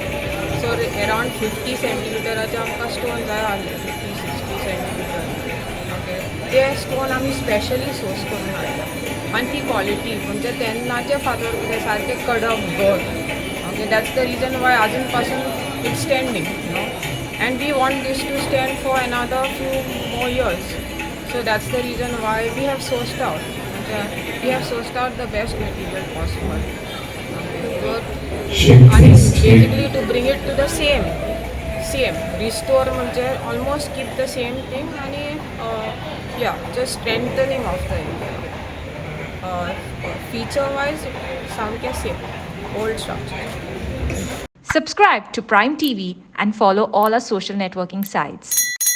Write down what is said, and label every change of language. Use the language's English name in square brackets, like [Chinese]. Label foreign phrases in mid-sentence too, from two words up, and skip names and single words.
[Konkani] सो अरावंड 50 सेंटीमिटराचे आमकां स्टोन जाय आसले, 50-60 सेंटीमिटर. ओके, ते स्टोन आमी [English] specially source [Konkani] करून हाडले. आनी ती क्वॉलिटी म्हणजे तेन्नाचे फातर कितें सारके कडक घट. [English] Okay, that's the reason why [Konkani] आजून पासून [English] it's standing, no. And we want this to stand for another few more years. So that's the reason why we have sourced out, म्हणजे we have sourced out the best material possible. आणि basically to bring it to the same restore, म्हणजे almost keep the same thing. आणि या just strengthening of the area. feature wise [Konkani] सामके सेम ओल्ड स्ट्रक्चर. [English] Subscribe to Prime TV and follow all our social networking sites.